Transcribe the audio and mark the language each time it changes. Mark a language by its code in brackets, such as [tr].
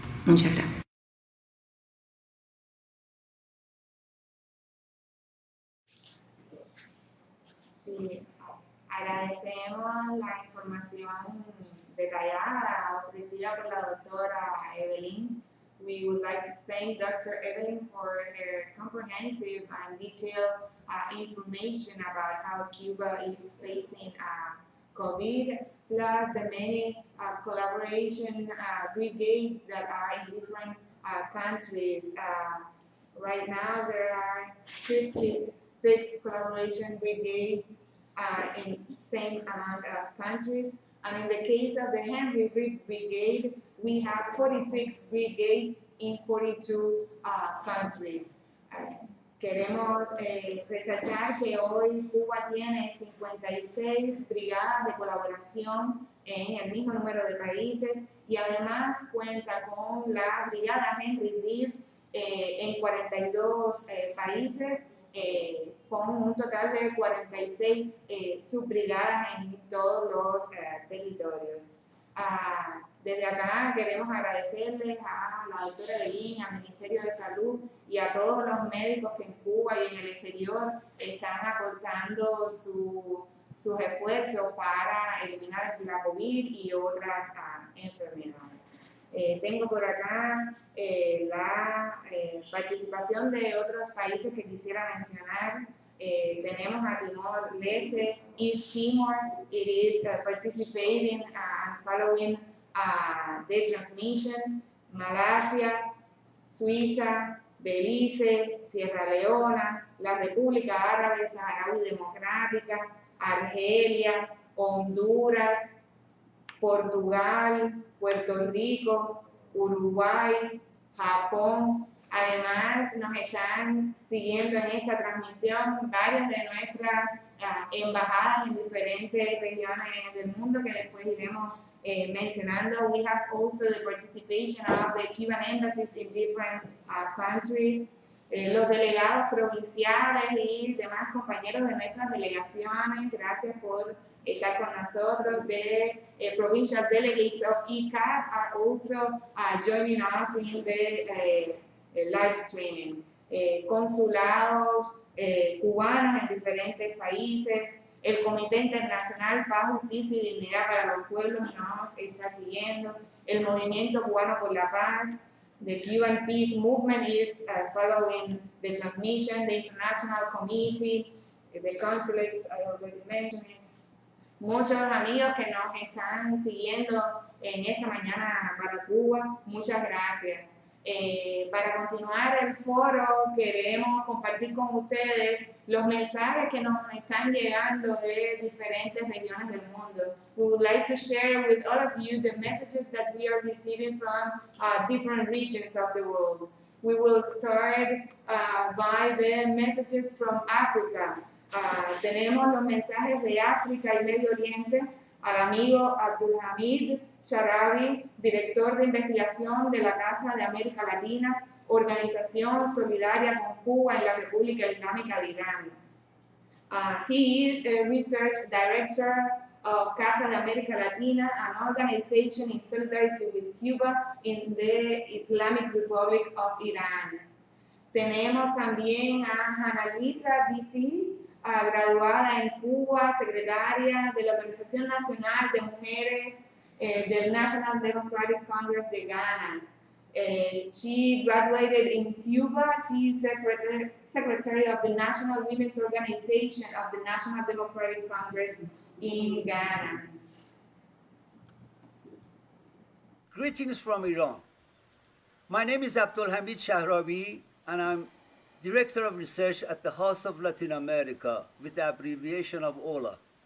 [es] Muchas gracias. Sí, agradecemos la información detallada ofrecida por la doctora Evelyn. [en] We would like to thank Dr. Evelyn for her comprehensive and detailed information about how Cuba is facing COVID, plus the many collaboration brigades that are in different countries. Right now there are 56 collaboration brigades in same amount of countries. And in the case of the Henry Reed Brigade, we have 46 brigades in 42 countries. [es] Queremos resaltar que hoy Cuba tiene 56 brigadas de colaboración en el mismo número de países y además cuenta con la brigada Henry Reed en 42 países, con un total de 46 subbrigadas en todos los territorios. Desde acá queremos agradecerles a la doctora Evelyn, al Ministerio de Salud y a todos los médicos que en Cuba y en el exterior están aportando sus esfuerzos para eliminar la COVID y otras enfermedades. Tengo por acá la participación de otros países que quisiera mencionar. Tenemos a Timor-Leste, East Timor. [en] It is participating and following the transmission. [es] Malasia, Suiza, Belice, Sierra Leona, la República Árabe Saharaui Democrática, Argelia, Honduras, Portugal, Puerto Rico, Uruguay, Japón. Además, nos están siguiendo en esta transmisión varias de nuestras embajadas en diferentes regiones del mundo que después iremos mencionando. [en] We have also the participation of the Cuban embassies in different countries. [es] Los delegados provinciales y demás compañeros de nuestras delegaciones, gracias por estar con nosotros. [en] The provincial delegates of ECAP are also joining us in the live streaming. [es] Consulados cubanos en diferentes países, el Comité Internacional Paz, Justicia y Dignidad para los Pueblos nos está siguiendo, el Movimiento Cubano por la Paz, [en] the Cuban Peace Movement is following the transmission, the International Committee, the consulates, I already mentioned it. [es] Muchos amigos que nos están siguiendo en esta mañana para Cuba, muchas gracias. Para continuar el foro, queremos compartir con ustedes los mensajes que nos están llegando de diferentes regiones del mundo. [en] We would like to share with all of you the messages that we are receiving from different regions of the world. We will start by the messages from Africa. [es] Tenemos los mensajes de África y Medio Oriente al amigo Abdulhamid Sharabi, director de investigación de la Casa de América Latina, organización solidaria con Cuba en la República Islámica de Irán. [en] He is a research director of Casa de América Latina, an organization in solidarity with Cuba in the Islamic Republic of Iran. [es] Tenemos también a Ana Luisa Bici, graduada en Cuba, secretaria de la Organización Nacional de Mujeres del National Democratic Congress de Ghana. [en] She graduated in Cuba. She is secretary of the National Women's Organization of the National Democratic Congress in Ghana. Greetings from Iran. My name is Abdul Hamid Shahrawi, and I'm Director of Research at the House of Latin America, with the abbreviation of HOLA.